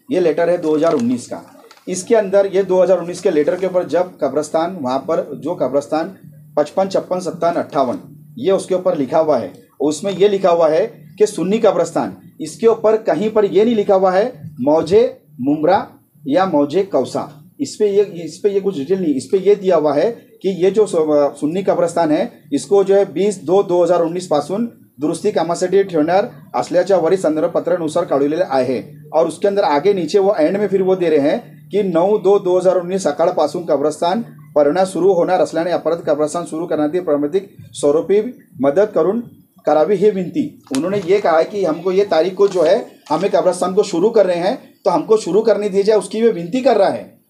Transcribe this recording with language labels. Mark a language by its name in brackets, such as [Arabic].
[Hindi] ये लेटर है 2019 का। इसके अंदर ये 2019 के लेटर के ऊपर जब कब्रस्तान, वहाँ पर जो कब्रस्तान 55, 56, 57, 58 ये उसके ऊपर लिखा हुआ है, उसमें ये लिखा हुआ है कि सुन्नी कब्रस्तान, इसके ऊपर कहीं पर ये नहीं लिखा हुआ है मौजे मुमरा या मौजे कौसा। इस पे ये कुछ डिटेल नहीं, इस पे ये दिया हुआ है कि ये जो सुन्नी कब्रस्तान है इसको जो है [Marathi] 20/2/2019 पासून दुरुस्ती कामासाठी ठेवणार असल्याच्या वरील संदर्भ पत्रानुसार काढलेले आहे। [Hindi] और उसके अंदर आगे नीचे वो एंड में फिर वो दे रहे हैं कि [Marathi] 9/2/2019 सकाळपासून कब्रस्तान परवाना सुरू होणार असल्याने अपराध कब्रस्तान सुरू करण्याची प्रारंभिक स्वरूपी मदत करून करावी ही विनती। [Hindi] उन्होंने ये कहा है कि हमको ये तारीख को जो है हमें कब्रस्तान को शुरू कर रहे हैं, तो हमको शुरू करने दी जाए, उसकी वे विनती कर रहा है।